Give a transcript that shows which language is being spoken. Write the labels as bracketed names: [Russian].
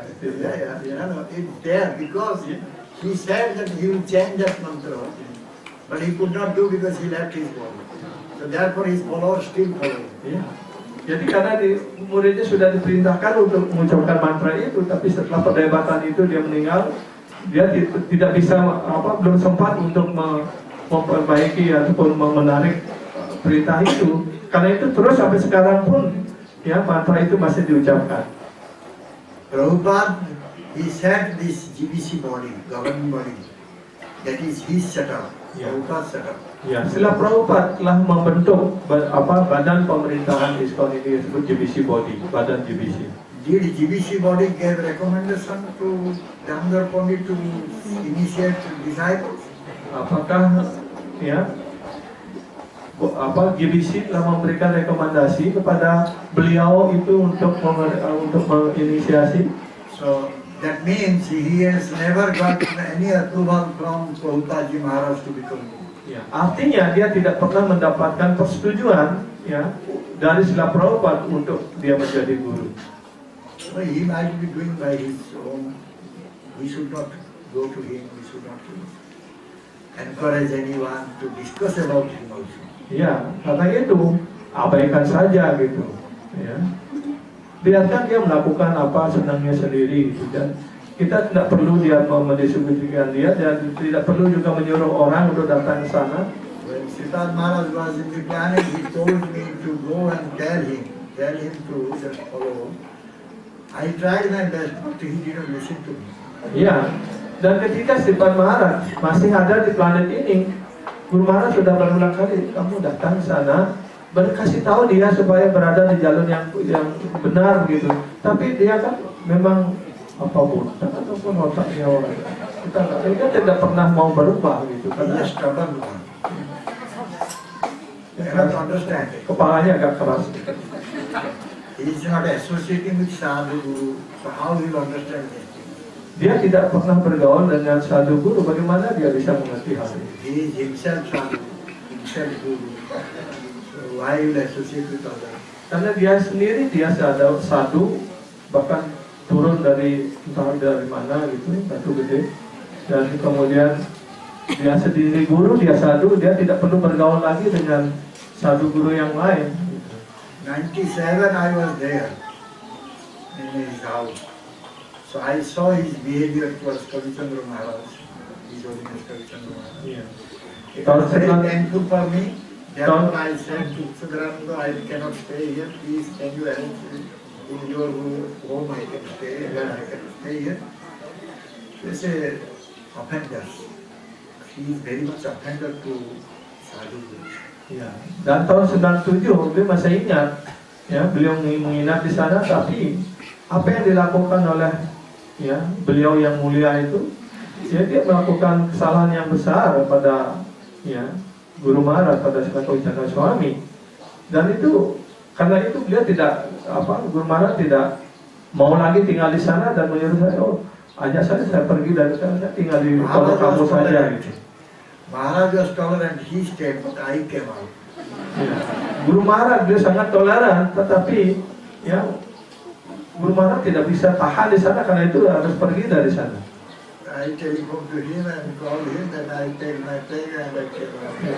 [English] No, it's there because he said that he will change that mantra, but he could not do because he left his body. So therefore his followers still follow. [Indonesian] Ya. Jadi karena muridnya sudah diperintahkan untuk mengucapkan mantra itu, tapi setelah perdebatan itu dia meninggal, dia tidak bisa belum sempat untuk memperbaiki ataupun menarik perintah itu. Karena itu terus sampai sekarang pun ya mantra itu masih diucapkan. [English] Prabhupada, he set this GBC body, governing body, that is his setup, Prabhupada's setup. [Indonesian] Ya, Srila Prabhupada telah membentuk badan pemerintahan ISKCON ini disebut GBC body, badan GBC. [English] Did GBC body give recommendation to Damodar Pandit to initiate disciples? [Indonesian] Apakah ya GBC telah memberikan rekomendasi kepada beliau itu untuk menginisiasi? [English] So that means he has never got any approval from Prabhupada Ji Maharaj to become guru. [Indonesian] Ya, artinya dia tidak pernah mendapatkan persetujuan ya dari Srila Prabhupada untuk dia menjadi guru. [English] Well, he might be doing by his own. We should not go to him. We should not encourage anyone to discuss about him also. [Indonesian] Ya, karena itu abaikan saja gitu. Ya, biarkan dia melakukan apa senangnya sendiri gitu. Dan kita tidak perlu dia mendiskusikan dia dan tidak perlu juga menyuruh orang untuk datang ke sana. [English] When Siddhartha Maharaj was in the planet, he told me to go and tell him to just follow. I tried my best, but he didn't listen to me. [Indonesian] Ya, dan ketika Siddhartha Maharaj masih ada di planet ini, Guru Maharaj sudah berulang kali, kamu datang ke sana, berkasih tahu dia supaya berada di jalur yang benar begitu. Tapi dia kan memang apa buta ataupun otaknya orang. Kita tidak pernah mau berubah gitu. Karena [English] is stubborn one. You cannot understand it. [Indonesian] kepalanya agak keras. [English] He is not associating with sadhu guru, so how he will understand this thing? [Indonesian] Dia tidak pernah bergaul dengan sadhu guru, bagaimana dia bisa mengerti hal ini? [English] He is himself sadhu, himself guru. So why will associate with others? [Indonesian] Karena dia sendiri dia sadhu, bahkan turun dari entah dari mana gitu, batu gede, dan kemudian dia sendiri guru, dia sadhu, dia tidak perlu bergaul lagi dengan sadhu guru yang lain. [English] 97 I was there in his house. So I saw his behavior towards Kavichandra Maharaj. His Holiness Kavichandra Maharaj. [Indonesian] Iya. [English] It was very [Indonesian] Tahun [English] painful for me. Therefore I said to Sudharananda, I cannot stay here. Please can you arrange in your home I can stay, where I can stay here. They say offenders. He is very much offender to sadhu guru. [Indonesian] Ya. Dan tahun 97 beliau masih ingat, ya beliau menginap di sana, tapi apa yang dilakukan oleh ya beliau yang mulia itu, ya dia melakukan kesalahan yang besar pada ya Guru Maharaj, pada Srila Kavichandra Swami. Dan itu karena itu beliau tidak Guru Maharaj tidak mau lagi tinggal di sana dan menyuruh saya, oh ajak saya pergi dari sana, tinggal di kalau kamu saja gitu. [English] Maharaj was tolerant, he stayed, but I came out. [Indonesian] Ya. Guru Maharaj dia sangat toleran, tetapi ya Guru Maharaj tidak bisa tahan di sana karena itu harus pergi dari sana. [English] I telephoned to him and called him, and I take my plane and I came out.